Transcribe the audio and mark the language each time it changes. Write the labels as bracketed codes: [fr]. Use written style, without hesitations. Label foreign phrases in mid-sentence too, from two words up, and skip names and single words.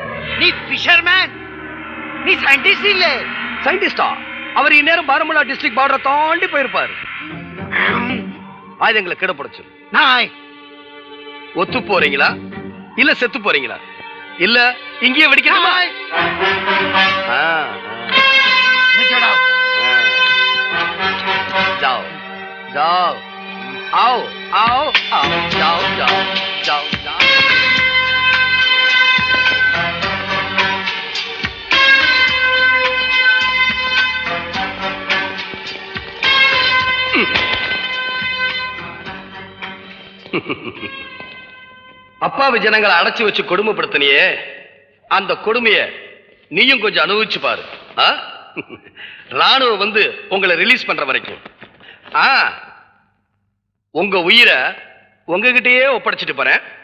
[ta] நீ ஃபிஷர்மேன் நீ சயின்டிஸ்ட் இல்ல சயின்டிஸ்டா அவர் இந்நேரம் பாரமுல்லா [en] district border [ta] தாண்டி போயிருப்பாரு ஆயுதங்களை கிடப்படைச்சு நாய் ஒத்து போறீங்களா இல்ல செத்து போறீங்களா இல்ல இங்கேயே வெடிக்கணுமா [hi] जाओ जाओ आओ आओ आओ जाओ जाओ जाओ जाओ [ta] அப்பாவி ஜனங்களை அடைச்சு வச்சு கொடுமைப்படுத்தினியே அந்த கொடுமைய நீயும் கொஞ்சம் அனுபவிச்சு பாரு ராணுவம் வந்து உங்களை ரிலீஸ் பண்ற வரைக்கும் உங்க உயிரை உங்ககிட்டயே ஒப்படைச்சிட்டு போறேன்